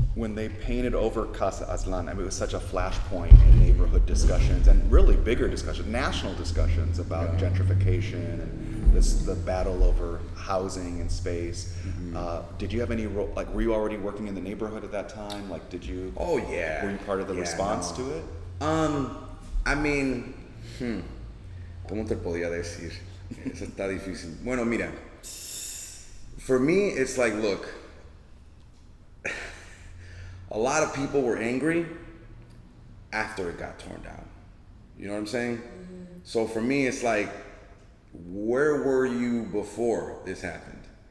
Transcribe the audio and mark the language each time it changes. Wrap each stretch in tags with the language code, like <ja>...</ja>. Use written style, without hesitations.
<en>When they painted over Casa Aztlán, it was such a flashpoint in neighborhood discussions, and really bigger discussions, national discussions about gentrification and the battle over housing and space. Did you have any role, like, were you already working in the neighborhood at that time? Like, did you? Oh yeah. Were you part of the response to it? I mean,</en> <es>¿cómo te podía decir? Eso está difícil. Bueno, mira.</es> <en>For me, it's like, look, a lot of people were angry after it got torn down. You know what I'm saying? So for me, it's like, where were you before this happened?</en>